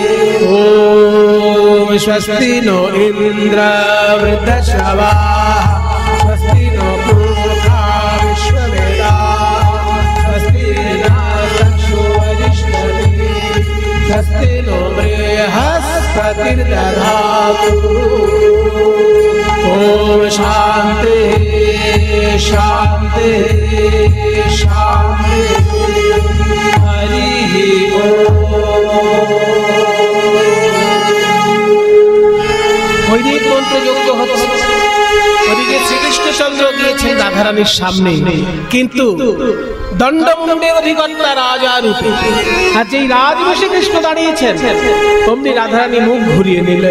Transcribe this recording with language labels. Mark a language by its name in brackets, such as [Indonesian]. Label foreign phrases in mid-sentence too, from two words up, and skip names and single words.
[Sanskrit] ओम स्वस्ति नो इन्द्र वृद्धश्रवाः स्वस्ति नो पूर्वा विश्ववेदाः स्वस्ति नः चक्षुः वरिष्ठभिः स्वस्ति नो बृहस्पतिर्दधातु ओम शांति शांति शांति हरि ओम। [Bangla] বৈদিক মন্ত্র যজ্ঞ হচ্ছে, ওদিকে শ্রীকৃষ্ণচন্দ্র গিয়েছেন রাধারানীর সামনে, কিন্তু দণ্ডমুণ্ডের অধিকর্তা রাজা রূপে, আর যেই রাজবেশে কৃষ্ণ দাঁড়িয়েছেন অমনি রাধারানী মুখ ঘুরিয়ে নিলেন।